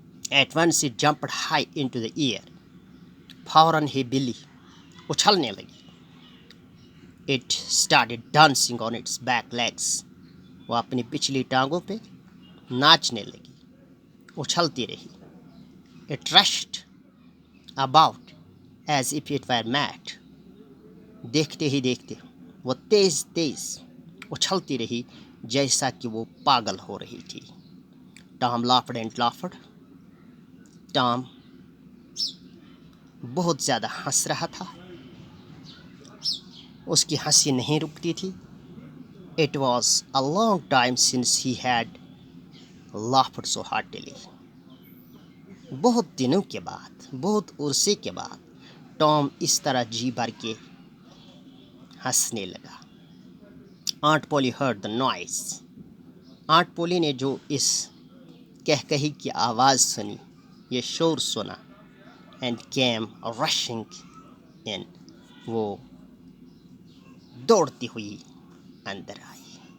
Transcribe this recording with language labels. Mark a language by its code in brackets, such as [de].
[en] at once it jumped high into the air, [ur] فوراً ہی بلی اچھلنے لگی. [en] it started dancing on its back legs, [ur] وہ اپنی پچھلی ٹانگوں پہ ناچنے لگی. اچھلتی رہی. [en] It rushed about as if it were mad. [ur] دیکھتے ہی دیکھتے وہ تیز تیز اچھلتی رہی جیسا کہ وہ پاگل ہو رہی تھی. [en] Tom laughed and laughed. [ur] Tom بہت زیادہ ہنس رہا تھا. اس کی ہنسی نہیں رکتی تھی. [en] It was a long time since he had laughed so heartily. [ur] بہت دنوں کے بعد، بہت عرصے کے بعد ٹام اس طرح جی بھر کے ہنسنے لگا. [en] Aunt Polly heard the noise. [ur] Aunt پولی نے جو اس کہکہی کی آواز سنی، یہ شور سنا. [en] And came rushing in. [ur] وہ دوڑتی ہوئی اندر آئی.